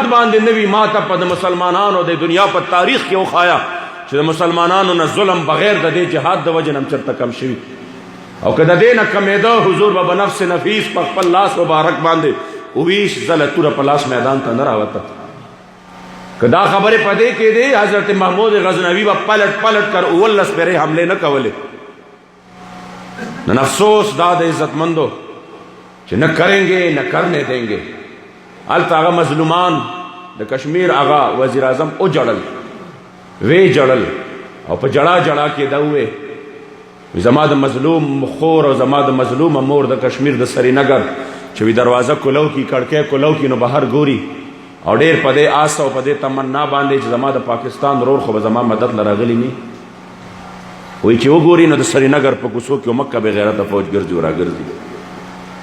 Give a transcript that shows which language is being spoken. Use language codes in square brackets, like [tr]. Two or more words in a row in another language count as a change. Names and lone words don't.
[ps] باندې نه وي ما ته په د مسلمانانو د دنیا په تاریخ کې وښایه چې د مسلمانانو نه ظلم بغیر د دې جهاد د وجې نه هم چېرته کم شوي او که د دې نه کمېده حضور به [ar] بنفس نفیس [ps] په خپل لاس مبارک باندې 20 ځله توره په لاس میدان ته نه راوته که دا خبرې په دې کې دی حضرت محمود غزنوي به [ur] پلٹ کر [ps] 19 پیرې حملې نه کولې نن افسوس دا د عزتمندو چې [ur] نه کریں گے نہ کرنے دیں گے [ps] هلته هغه مظلومان د کشمیر هغه وزیر اعظم وجړل وی جړل او په جړا کې دا ووې زما د مظلوم خور او زما د مظلومه مور د کشمیر د سرینگر چې وی دروازه کولو کی کړکۍ کولو کی نو بهر ګوري او ډېر په دې آس او په دې تمنا باندې چې زما د پاکستان رور خو به زما مدد له راغلی نه وایي چې وګوري نو د سرینګر په کوڅو کې مکه بې غیرته فوج ګرځي او راګرځي.